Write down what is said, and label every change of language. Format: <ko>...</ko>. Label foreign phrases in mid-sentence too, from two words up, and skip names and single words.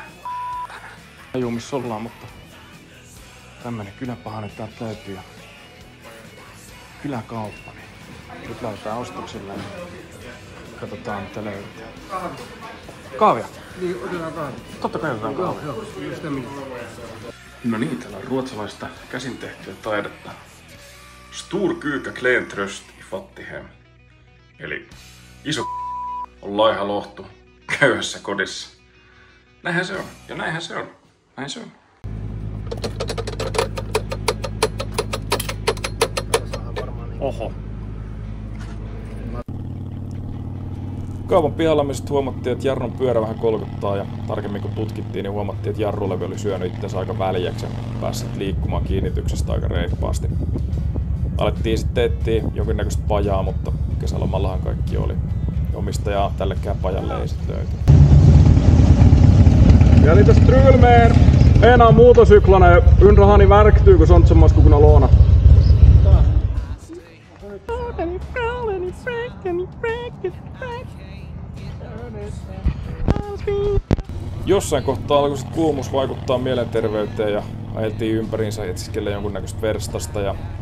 <fi>Tajuu missä ollaan, mutta tämmönen kyläpahanen täältä löytyy ja kyläkauppa. Niin nyt lähdetään ostoksille ja katsotaan mitä löytyy. Kahvia? Niin, otetaan kahvia. Totta kai otetaan kahvia. Joo, just minä. No niin, täällä on ruotsalaista käsin tehtyä taidetta.</fi> <sv>Stor kyrka klen tröst i fattighem.</sv> <fi>Eli iso on laiha lohtu köyhässä kodissa. Näinhän se on. Ja näinhän se on. Näin se on. Oho. Kaupan pihalla me sitten huomattiin, että jarrun pyörä vähän kolkuttaa ja tarkemmin kun tutkittiin, niin huomattiin, että jarrulevy oli syönyt itsensä aika väljäksi ja päässyt liikkumaan kiinnityksestä aika reippaasti. Alettiin sitten etsiä jonkinnäköistä pajaa, mutta kesälomallahan kaikki oli. Omistajaa tällekään pajalle ei sitten löytynyt.</fi> <sv>Ja lite strul med ena motorcyklarna. Undrar har ni verktyg och sånt som man skulle kunna låna?</sv> <fi>Jossain kohtaa alkoi sit kuumuus vaikuttaa mielenterveyteen ja ajeltiin ympäriinsä etsiskelle jonkunnäköistä verstasta ja</fi>